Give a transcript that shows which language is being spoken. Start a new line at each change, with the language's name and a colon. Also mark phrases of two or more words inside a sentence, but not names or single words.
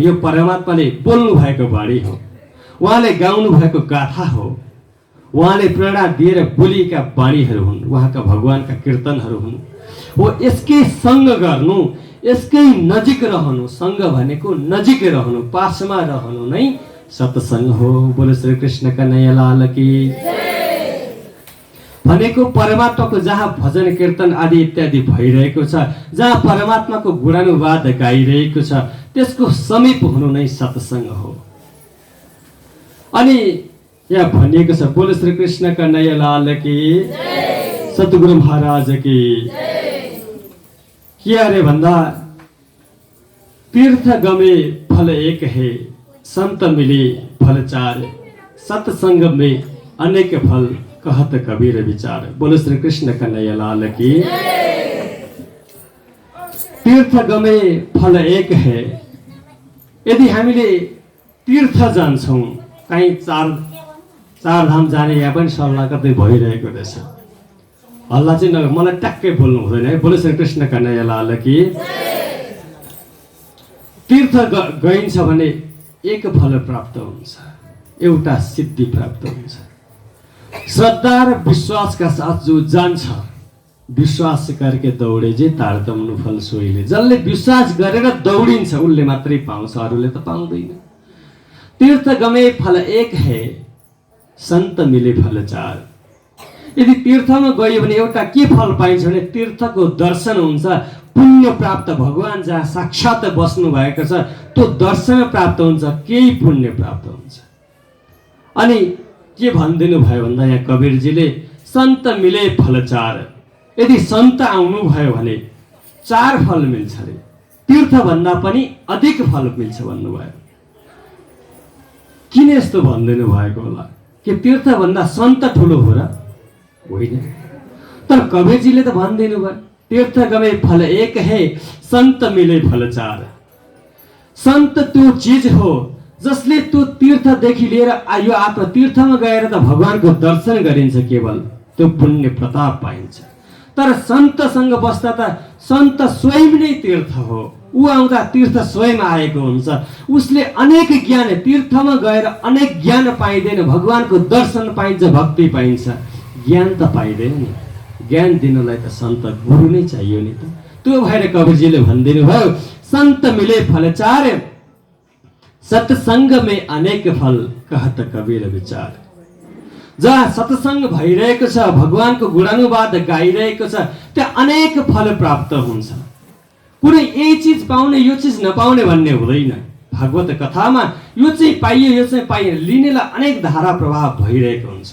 Nepali: यो परमात्माले बोल्नु भएको बाणी हो, उहाँले गाउनु भएको गाथा हो, उहाँले प्रेरणा दिएर बोलिएका बाणीहरू हुन्, उहाँका भगवानका कीर्तनहरू हुन्। हो यसकै सङ्ग गर्नु, यसकै नजिक रहनु। सङ्ग भनेको नजिक रहनु, पासमा रहनु नै सत्सङ्ग हो।
Hindi: बोलो श्री कृष्ण कन्हैया लाल की।
Nepali: भनेको परमात्माको जहाँ भजन कीर्तन आदि इत्यादि भइरहेको छ, जहाँ परमात्माको गुणानुवाद गाइरहेको छ, त्यसको समीप हुनु नै सत्सङ्ग हो। अनि यहाँ भनिएको छ,
Hindi: बोलो श्री कृष्ण कन्हैया लाल की, सतगुरु महाराज की।
Nepali: के अरे भन्दा,
Hindi: तीर्थ गमे फल एक है, संत मिले फल चार, सत्संग में अनेक फल कहत कबीर विचार। बोलो श्री कृष्ण कन्हैया लाल की। तीर्थ गमे फल एक है।
Nepali: यदि हामीले तीर्थ जान्छौँ, कहीँ चार धाम जाने यहाँ पनि सल्लाह कतै भइरहेको रहेछ। हल्ला चाहिँ नगर, मलाई ट्याक्कै बोल्नु हुँदैन है।
Hindi: बोलो श्री कृष्ण कन्हैया लाल की।
Nepali: तीर्थ गइन्छ भने एक फल प्राप्त हुन्छ, एउटा सिद्धि प्राप्त हुन्छ। श्रद्धा र विश्वासका साथ जो जान्छ
Hindi: विश्वास करके दौडे
Nepali: जे तारतम्नु फल सोहीले। जसले विश्वास गरेर दौडिन्छ उसले मात्रै पाउँछ, अरूले त पाउँदैन।
Hindi: तीर्थ गमे फल एक है, संत मिले फल चार।
Nepali: यदि तीर्थमा गयो भने एउटा के फल पाइन्छ भने तीर्थको दर्शन हुन्छ, पुण्य प्राप्त, भगवान जहाँ साक्षात बस्नु भएको छ त्यो दर्शन प्राप्त हुन्छ, केही पुण्य प्राप्त हुन्छ। अनि के भनिदिनु भयो भन्दा यहाँ कबीरजीले
Hindi: संत मिले फल चार।
Nepali: यदि संत आउनु भयो भने 4 फल मिल्छ रे, तीर्थ भन्दा पनि अधिक फल मिल्छ भन्नुभयो। किन यस्तो भनिदिनु भएको होला? के तीर्थ भन्दा संत ठुलो हो र? होइन। तर कबीरजीले त भनिदिनु भयो
Hindi: तीर्थ गमे फल एक है, संत मिले फल चार।
Nepali: संत त्यो चीज हो जसले त्यो तीर्थदेखि लिएर यो आफ्नो तीर्थमा गएर त भगवानको दर्शन गरिन्छ, केवल त्यो पुण्य प्रताप पाइन्छ। तर सन्तसँग बस्दा त सन्त स्वयं नै तीर्थ हो। ऊ आउँदा तीर्थ स्वयं आएको हुन्छ। उसले अनेक ज्ञान, तीर्थमा गएर अनेक ज्ञान पाइँदैन, भगवानको दर्शन पाइन्छ, भक्ति पाइन्छ, ज्ञान त पाइँदैन नि। ज्ञान दिनलाई त सन्त गुरु नै चाहियो नि त। त्यो भएर कबीरजीले भनिदिनु भयो
Hindi: संत मिले फल चार, सत्संग में अनेक फल कहत कबीर विचार।
Nepali: जहाँ सत्संग भइरहेको छ, भगवानको गुणानुवाद गाइरहेको छ, त्यहाँ अनेक फल प्राप्त हुन्छ। कुनै यही चिज पाउने यो चिज नपाउने भन्ने हुँदैन। भागवत कथामा यो चाहिँ पाइयो यो चाहिँ पाइएन, लिनेलाई अनेक धारा प्रभाव भइरहेको हुन्छ।